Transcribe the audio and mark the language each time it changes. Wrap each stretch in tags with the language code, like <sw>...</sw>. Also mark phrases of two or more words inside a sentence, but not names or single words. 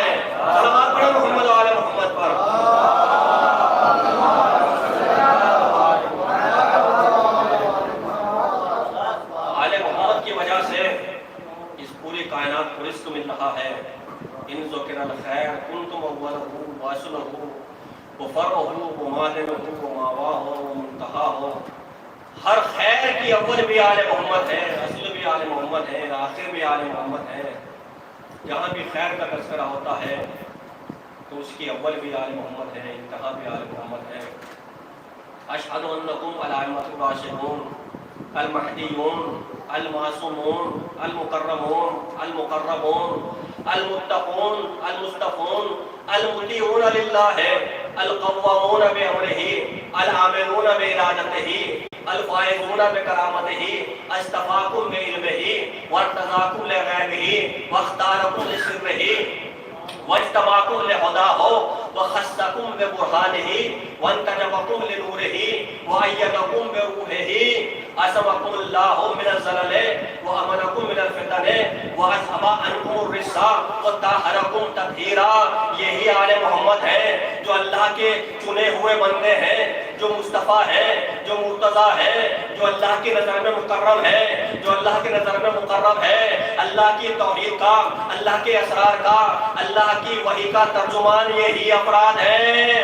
<ur>صلوات پڑھیں محمد و آل محمد پر۔ آل محمد کی وجہ سے اس پوری کائنات کو رزق مل رہا ہے۔</ur> <ar>ان ذکر الخیر کنتم اولہ واصلہ وفرعہ ومعدنہ وماواہ ومنتہاہ۔</ar> <ur>ہر خیر کی اول بھی آل محمد ہے، اصل بھی آل محمد ہے، آخر بھی آل محمد ہے۔ جہاں بھی خیر کا تذکرہ ہوتا ہے تو اس کی اول بھی آل محمد ہے، انتہا بھی آل محمد ہے۔</ur> <ar>اشہد انکم الائمۃ الراشدون المہدیون المعصومون المکرمون المقربون المتقون المصطفون المطیعون للہ القوامون بامرہ العاملون بعبادتہ الفائزون بکرامتہ اصطفاکم بعلمہ وارتضاکم لغیبہ واختارکم لسرہ واجتباکم لہداہ وخصکم ببرہانہ وانتجبکم لنورہ وأیدکم بروحہ عصمکم اللہ من الزلل وامنکم من الفتن واذھب عنکم الرجس وطہرکم تطہیرا۔</ar> <ur>یہی آل محمد ہے جو اللہ کے چنے ہوئے بندے ہیں، جو مصطفیٰ ہے، جو مرتضیٰ ہے، جو اللہ کی نظر میں مکرم ہے، جو اللہ کی نظر میں مقرب ہے، اللہ کی توحید کا، اللہ کے اسرار کا، اللہ کی وحی کا ترجمان یہی افراد ہیں۔</ur>